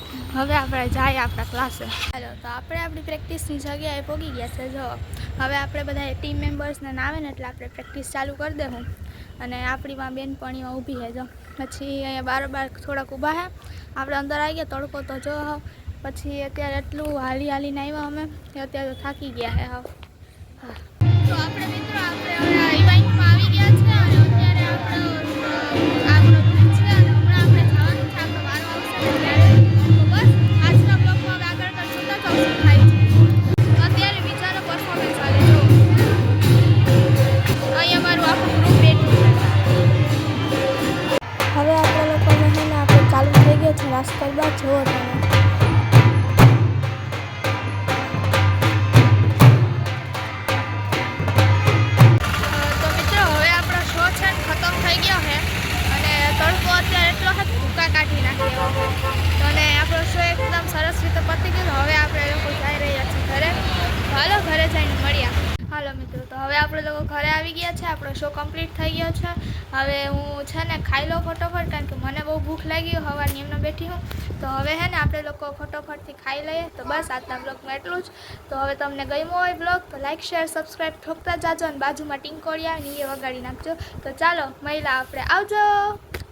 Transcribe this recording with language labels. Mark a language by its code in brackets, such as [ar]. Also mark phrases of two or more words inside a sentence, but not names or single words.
[gu] હવે આપણે જાએ આપણા ક્લાસે। હેલો, તો આપણે આપણી પ્રેક્ટિસની જગ્યાએ પહોંચી ગયા છે। જો હવે આપણે બધાએ [en] team membersne [gu] નાવે ને એટલે આપણે પ્રેક્ટિસ ચાલુ કર દેહું। અને આપણી માં બેનપણીઓ ઊભી હૈ। જો પછી અહીંયા બારોબાર થોડાક ઊભા હૈ। આપણે અંદર આઈ ગયા। તડકો તો જો પછી અત્યારે એટલું હાલી હાલીને આવ્યા અમે અત્યારે તો થાકી ગયા હે હાવ। તો આપણે મિત્રો આપણે હવે ઇવેન્ટમાં આવી ગયા છે અને અત્યારે આપણો ગ્રુપ છે અને હમણાં આપણે જવાનું છે। આપણો વારો આવશે ને ત્યારે તો બસ આજના બ્લોગમાં હવે આગળ કરશું તો શું થાય છે। અત્યારે બીજાનો પરફોર્મન્સ ચાલે જો અહીં અમારું આખું ગ્રુપ બેઠું છે। હવે આપણે લોકોને છે ને આપણે ચાલુ થઈ ગયો છે રાસ ગરબા જોવો તમે। તડકો અત્યારે એટલો હૈ ભૂકા કાઢી નાખે એવો અને આપણો શો એકદમ સરસ રીતે પતી ગયો। હવે આપણે લોકો જાઈ રહ્યા છે ઘરે। હાલો ઘરે જઈને મળ્યા। હાલો મિત્રો, તો હવે આપણે લોકો ઘરે આવી ગયા છે। આપણો [en] show complete [gu] થઈ ગયો છે। હવે હું છે ને ખાઈ લો ફટોફટ, કારણ કે મને બહુ ભૂખ લાગી। હવારની એમને બેઠી હું। તો હવે હૈ ને આપણે લોકો ફટોફટ થી ખાઈ લઈએ। તો બસ આજના બ્લૉગમાં એટલું જ। તો હવે તમને ગમ્યો હોય બ્લૉગ તો [en] like share subscribe [gu] ઠોકતા જાજો અને બાજુમાં ટિંકોળિયા ને વગાડી નાખજો। તો ચાલો મહિલા આપણે આવજો।